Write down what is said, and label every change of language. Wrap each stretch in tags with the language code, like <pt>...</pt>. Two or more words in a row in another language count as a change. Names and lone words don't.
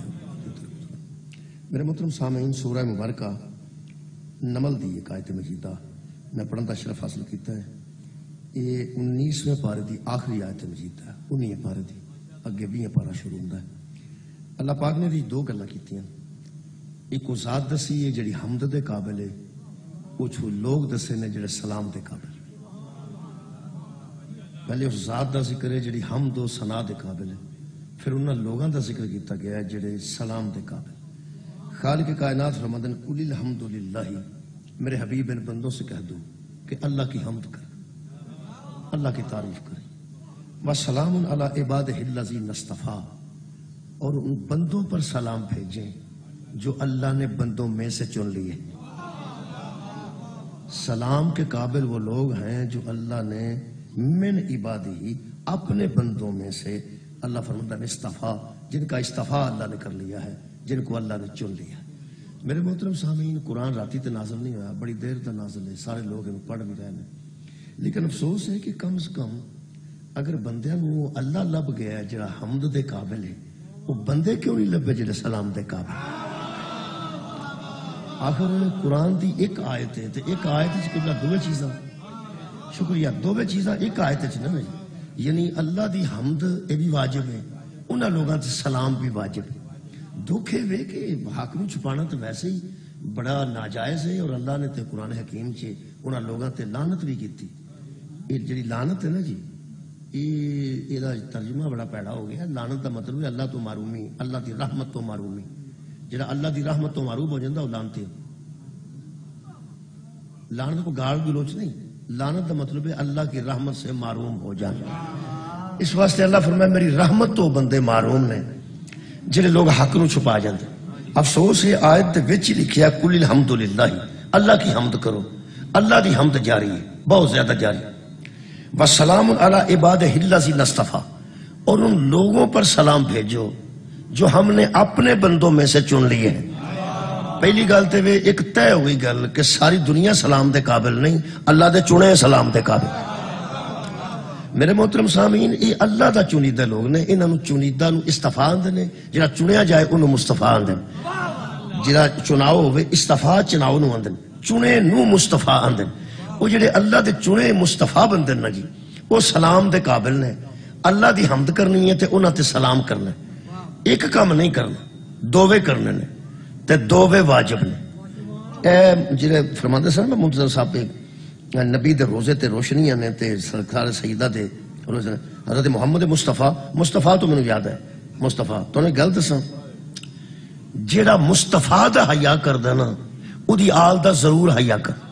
<pa>میرے محترم سامعین سورہ مبارکہ نمل دی ایک آیت مجیدہ میں پڑھن دا شرف حاصل کیتا ہے.</pa> <ur>یہ 19ویں پارے دی آخری آیت مجید ہے.</ur> <pa>19 پارے دی اگے 20 پارہ شروع ہوندا ہے. اللہ پاک نے بھی دو گلاں کیتیاں. ایک وہ ذات دسی ہے جڑی حمد دے قابل ہے, کچھ لوگ دسے نے جڑے سلام دے قابل. پہلے اس ذات دا ذکر ہے جڑی حمد و ثنا دے قابل ہے, پھر انہاں لوگاں دا ذکر کیتا گیا ہے جڑے سلام دے قابل.</pa> <ur>خالق کائنات فرماتے ہیں</ur> <ar>قل الحمدللہ,</ar> <ur>میرے حبیب ان بندوں سے کہہ دو کہ اللہ کی حمد کر, اللہ کی تعریف کریں.</ur> <ar>وَسَلَامٌ عَلَىٰ عِبَادِهِ الَّذِينَ اصْطَفَىٰ,</ar> <ur>اور ان بندوں پر سلام بھیجیں جو اللہ نے بندوں میں سے چن لیے. سلام کے قابل وہ لوگ ہیں جو اللہ نے</ur> <ar>من عبادہ</ar> <ur>اپنے بندوں میں سے, اللہ فرماتا ہے استفا, جن کا استفا اللہ نے کر لیا ہے, جن کو اللہ نے چن لیا.</ur> <pa>میرے محترم سامعین, قرآن راتی تے نازل نہیں ہوا, بڑی دیر تک نازل ہے, سارے لوگ انہوں پڑھ بھی رہے ہیں, لیکن افسوس ہے کہ کم از کم اگر بندیاں نو اللہ لب گیا ہے جڑا حمد دے قابل ہے, وہ بندے کیوں نہیں لبے جڑے سلام دے قابل. آخر قرآن دی ایک آیت ہے, تے ایک آیت وچ قبلہ دوے چیزاں, شکریہ, دوے چیزاں ایک آیت وچ نہ, یعنی اللہ دی حمد یہ بھی واجب ہے, انہاں لوگاں تے سلام بھی واجب ہے. دکھ ہے کہ حق نو چھپانا تو ویسے ہی بڑا ناجائز ہے, اور اللہ نے تے قرآن حکیم چ انہاں لوگاں تے لعنت بھی کیتی. یہ جڑی لعنت ہے نا جی, یہ ترجمہ بڑا پیڑا ہو گیا. لعنت دا مطلب ہے اللہ تو معرومی, اللہ دی رحمت تو معرومی. جڑا اللہ دی رحمت تو معروم ہو جاتا وہ لعنتی.</pa> <ur>لعنت کو گال گلوچ نہیں,</ur> <pa>لعنت دا مطلب ہے</pa> <ur>اللہ کی رحمت سے معروم ہو جانا.</ur> <pa>اس واسطے اللہ فرمایا میری رحمت تو بندے معروم نے جڑے لوگ حق نو چھپا جاندے. افسوس ہے آیت دے وچ لکھیا</pa> <ar>قل الحمدللہ,</ar> <ur>اللہ کی حمد کرو.</ur> <pa>اللہ دی حمد جاری ہے, بہت زیادہ جاری.</pa> <ar>وَسَلَامٌ عَلَىٰ عِبَادِهِ الَّذِينَ اصْطَفَىٰ,</ar> <ur>اور ان لوگوں پر سلام بھیجو جو ہم نے اپنے بندوں میں سے چن لیے ہیں.</ur> <pa>پہلی گل تے ایک طے ہوئی گل کہ ساری دنیا سلام دے قابل نہیں, اللہ دے چنے سلام دے قابل. میرے محترم سامعین, یہ اللہ دا چنیدہ لوگ نے, انہاں نو چنیدہ نو استفا آندے نے, جڑا چنیا جائے انہوں مصطفیٰ آندے, جڑا چناؤ ہوئے استفا چناؤ نو آندے, چنے نو مصطفیٰ آندے. وہ جڑے اللہ دے چنے مصطفیٰ بندے نا جی, وہ سلام دے قابل نے. اللہ دی حمد کرنی ہے تے انہاں تے سلام کرنا ہے. ایک کام نہیں کرنا, دووے کرنے نے, تے دووے واجب نے. اے جڑے فرماندے سن نا منتظر صاحب, نبی دے روزے تے روشنیاں نے, تے سرکار سیدہ دے روزے, حضرت محمد مصطفیٰ, مصطفیٰ تو میں یاد ہے, مصطفیٰ تو نے گل دساں, جڑا مصطفیٰ دا حیا کردا نا او دی آل دا ضرور حیا کر.</pa>